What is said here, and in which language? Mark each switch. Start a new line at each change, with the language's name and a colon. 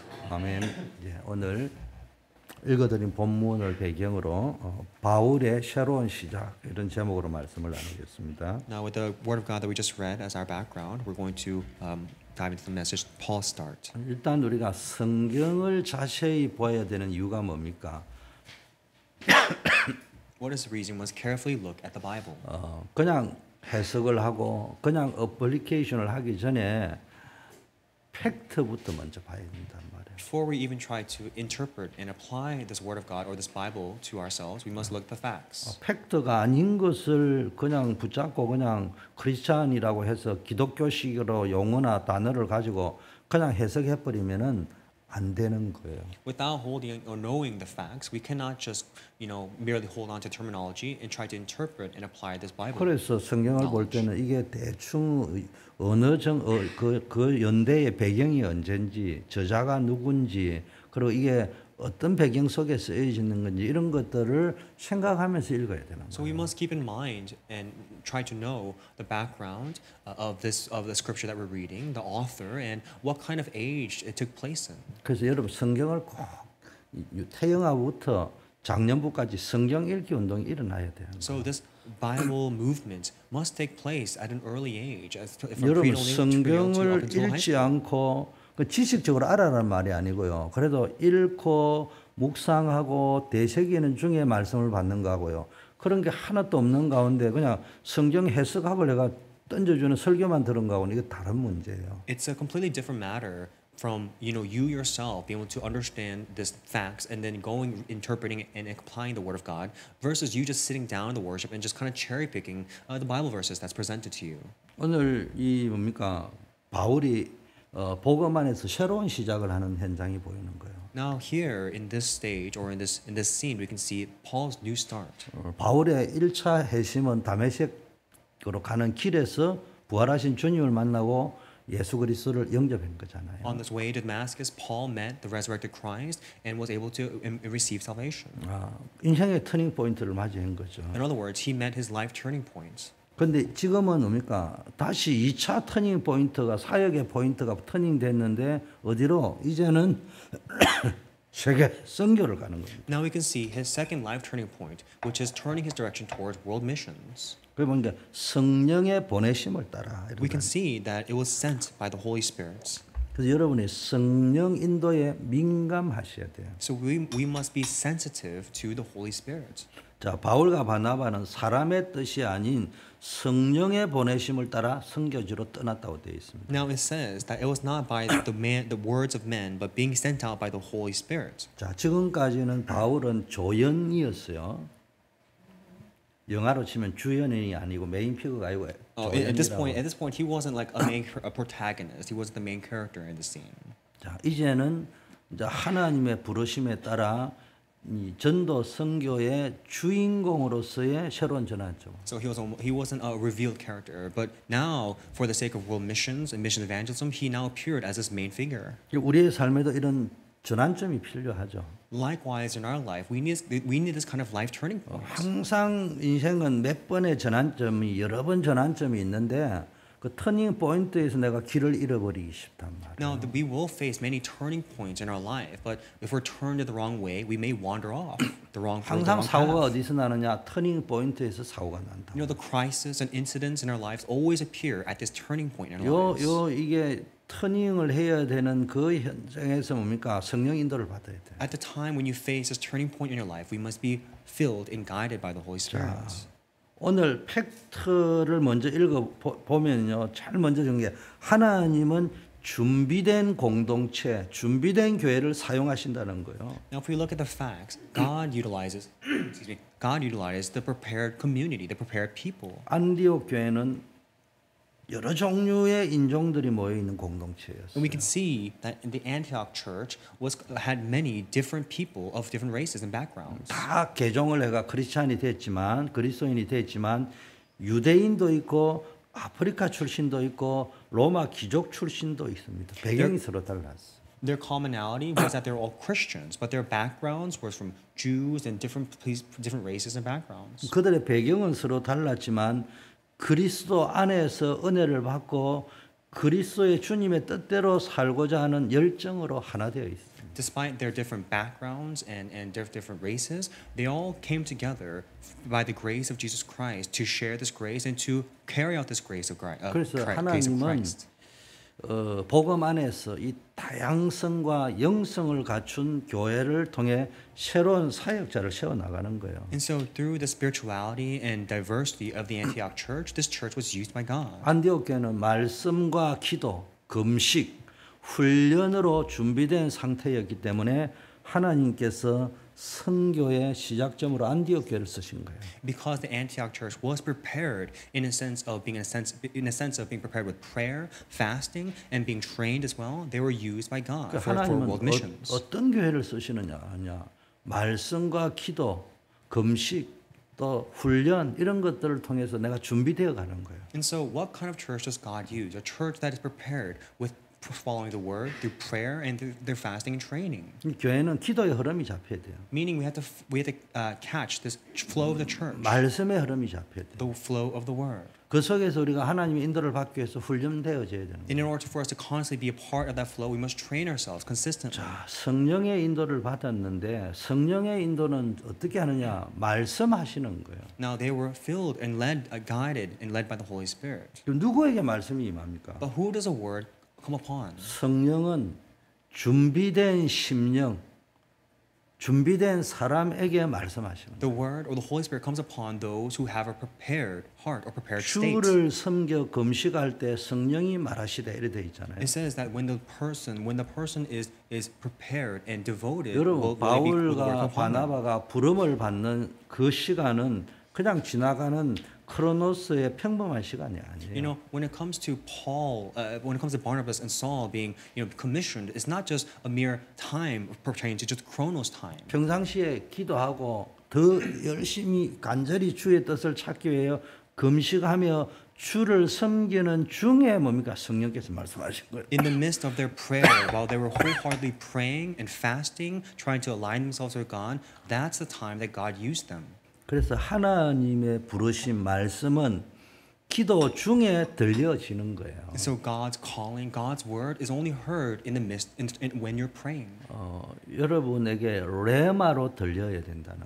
Korean: 아멘. 오늘 읽어드린 본문을 배경으로 바울의 새로운 시작 이런 제목으로 말씀을 나누겠습니다.
English: Now, with the word of God that we just read as our background, we're going to dive into the message. Paul start.
Korean: 일단 우리가 성경을 자세히 보아야 되는 이유가 뭡니까?
English: What is the reason? We must carefully look at the Bible.
Korean: 그냥 해석을 하고 그냥 어플리케이션을 하기 전에 팩트부터 먼저 봐야 된단 말이에요.
English: Before we even try to interpret and apply this word of God or this Bible to ourselves, we must look at the facts.
Korean: 팩트가 아닌 것을 그냥 붙잡고 그냥 크리스찬이라고 해서 기독교식으로 용어나 단어를 가지고 그냥 해석해 버리면은 안 되는 거예요.
English: Without holding or knowing the facts, we cannot just, merely hold on to terminology and try to interpret and apply this Bible.
Korean: 그래서 성경을 볼 때는 이게 대충 어느 그 연대의 배경이 언젠지, 저자가 누군지, 그리고 이게 어떤 배경 속에 쓰여지는 건지 이런 것들을 생각하면서 읽어야 되는 거예요.
English: So we must keep in mind and try to know the background of the scripture that we're reading, the author, and what kind of age it took place in.
Korean: 그래서 여러분 성경을 꼭 태영아부터 작년부까지 성경 읽기 운동이 일어나야 돼요.
English: So this Bible movement must take place at an early age.
Korean: 여러분 성경을 읽지 않고 그 지식적으로 알아라는 말이 아니고요. 그래도 읽고 묵상하고 되새기는 중에 말씀을 받는 거고요. 그런 게 하나도 없는 가운데 그냥 성경 해석학을 내가 던져주는 설교만 들은 거하고는 이게 다른 문제예요.
English: It's a completely different matter from you yourself being able to understand this facts and then going interpreting and applying the word of God versus you just sitting down in the worship and just kind of cherry picking the Bible verses that's presented to you.
Korean: 오늘 이 뭡니까 바울이 복음 안에서 새로운 시작을 하는 현장이 보이는 거예요.
English: Now here in this stage or in this scene we can see Paul's new start.
Korean: 바울의 1차 회심은 다메섹으로 가는 길에서 부활하신 주님을 만나고 예수 그리스도를 영접한 거잖아요.
English: On this way to Damascus, Paul met the resurrected Christ and was able to receive salvation.
Korean: 인생의 터닝 포인트를 맞이한 거죠.
English: In other words, he met his life turning points.
Korean: 근데 지금은 뭡니까? 다시 2차 터닝 포인트가 사역의 포인트가 터닝 됐는데 어디로? 이제는 세계 선교를 가는 겁니다.
English: Now we can see his second life turning point, which is turning his direction towards world missions.
Korean: 그러니까 성령의 보내심을 따라.
English: We can see that it was sent by the Holy Spirit.
Korean: 그래서 여러분이 성령 인도에 민감하셔야 돼요.
English: So we must be sensitive to the Holy Spirit.
Korean: 자, 바울과 바나바는 사람의 뜻이 아닌 성령의 보내심을 따라 선교지로 떠났다고 되어 있습니다.
English: Now it says that it was not by the words of men, but being sent out by the Holy Spirit.
Korean: 자, 지금까지는 바울은 조연이었어요. 영화로 치면 주연이 아니고 메인 피그가 아니고
English: At this point, he wasn't like a protagonist. He wasn't the main character in the scene.
Korean: 자, 이제는 이제 하나님의 부르심에 따라 이 전도 선교의 주인공으로서의 새로운 전환점.
English: So he wasn't a revealed character, but now for the sake of world missions and mission evangelism, he now appeared as his main figure.
Korean: 우리의 삶에도 이런 전환점이 필요하죠.
English: Likewise, in our life, we need this kind of life turning point.
Korean: 항상 인생은 몇 번의 전환점이 여러 번 전환점이 있는데 그 터닝 포인트에서 내가 길을 잃어버리기 쉽단 말이에요.
English: Now, we will face many turning points in our life, but if we're turned the wrong way, we may wander off the wrong
Korean: 항상
English: path.
Korean: 사고가 어디서 나느냐? 터닝 포인트에서 사고가 난다.
English: You know, the crisis and incidents in our lives always appear at this turning point in our lives.
Korean: 이게 터닝을 해야 되는 그 현장에서 뭡니까? 성령 인도를 받아야 돼요.
English: At the time when you face this turning point in your life, we must be filled and guided by the Holy Spirit.
Korean: 오늘 팩트를 먼저 읽어 보면요, 잘 먼저 정리해. 하나님은 준비된 공동체, 준비된 교회를 사용하신다는 거예요.
English: Now, if we look at the facts, God utilizes, God utilizes the prepared community, the prepared people.
Korean: 안디옥 교회는 여러 종류의 인종들이 모여 있는
English: And
Korean: 공동체였어요.
English: we can see that in the Antioch church had many different people of different races and backgrounds.
Korean: 다 개종을 해가 크리스찬이 됐지만 그리스도인이 됐지만 유대인도 있고 아프리카 출신도 있고 로마 귀족 출신도 있습니다. 배경이 서로 달랐어.
English: Their commonality was that they were all Christians, but their backgrounds were from Jews and different races and backgrounds.
Korean: 그들의 배경은 서로 달랐지만 그리스도 안에서 은혜를 받고 그리스도의 주님의 뜻대로 살고자 하는 열정으로 하나 되어 있습니다.
English: Despite their different backgrounds and their different races, they all came together by the grace of Jesus Christ to share this grace and to carry out this grace of
Korean: 그래서
English: grace of
Korean: 하나님은
English: Christ.
Korean: 복음 안에서 이 다양성과 영성을 갖춘 교회를 통해 새로운 사역자를 세워 나가는 거예요.
English: And so through the spirituality and diversity of the Antioch church, this church was used by God.
Korean: 안디옥 교회는 말씀과 기도, 금식, 훈련으로 준비된 상태였기 때문에 하나님께서 선교의 시작점으로 안디옥 교회를 쓰신 거예요.
English: Because the Antioch church was prepared in a sense of being prepared with prayer, fasting, and being trained as well, they were used by God for world
Korean: 하나님은
English: missions.
Korean: 어떤 교회를 쓰시느냐 하냐 말씀과 기도, 금식, 또 훈련 이런 것들을 통해서 내가 준비되어 가는 거예요.
English: And so, what kind of church does God use? A church that is prepared with following the word through prayer and through their fasting and training.
Korean: 이 교회는 기도의 흐름이 잡혀야 돼요.
English: Meaning, we have to catch this flow of the church,
Korean: 말씀의 흐름이 잡혀야 돼요.
English: the flow of the word.
Korean: 그 속에서 우리가 하나님의 인도를 받기 위해서 훈련되어져야 되는
English: And in order for us to constantly be a part of that flow, we must train ourselves consistently.
Korean: 자, 성령의 인도를 받았는데 성령의 인도는 어떻게 하느냐? 말씀하시는 거예요.
English: Now they were filled and guided and led by the Holy Spirit.
Korean: 그럼 누구에게 말씀이 임합니까?
English: But who does a word come upon?
Korean: 성령은 준비된 심령, 준비된 사람에게 말씀하시는 거예요.
English: The word or the Holy Spirit comes upon those who have a prepared heart or prepared state.
Korean: 주를 섬겨 금식할 때 성령이 말하시되 이래 돼 있잖아요.
English: It says that when the person is prepared and devoted,
Korean: 여러분
English: will the word
Korean: 바울과
English: come upon them.
Korean: 바나바가 부름을 받는 그 시간은 그냥 지나가는 크로노스의 평범한 시간이 아니에요.
English: You know, when it comes to Barnabas and Saul being, commissioned, it's not just a mere time pertaining to just Chronos time.
Korean: 평상시에 기도하고 더 열심히 간절히 주의 뜻을 찾기 위해 금식하며 주를 섬기는 중에 뭡니까? 성령께서 말씀하신 거예요.
English: In the midst of their prayer, while they were wholeheartedly praying and fasting, trying to align themselves with God, that's the time that God used them.
Korean: 그래서 하나님의 부르신 말씀은 기도 중에 들려지는 거예요.
English: And so God's calling, God's word is only heard in the midst when you're praying.
Korean: 여러분에게 레마로 들려야 된다는